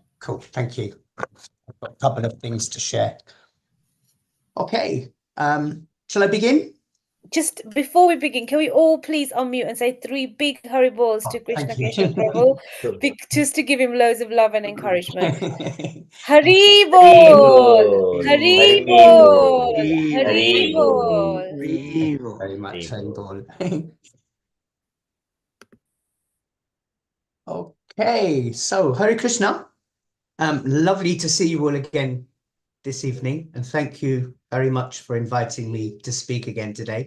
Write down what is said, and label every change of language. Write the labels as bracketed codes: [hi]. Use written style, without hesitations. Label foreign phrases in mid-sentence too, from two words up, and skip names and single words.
[en] Cool, thank you. I've got a couple of things to share. Okay, shall I begin? Just before we begin, can we all please unmute and say 3 big Hari Bols to Krishna Thank you. Keshav Prabhu, just to give him loads of love and encouragement. Hari Hari Bol! Bol. Hari Hari Bol! Bol. Hari Hari Bol. Bol! Thank you very much, Hari Hari Bol. Bol. Okay, so Hare Krishna. Lovely to see you all again this evening, and thank you very much for inviting me to speak again today.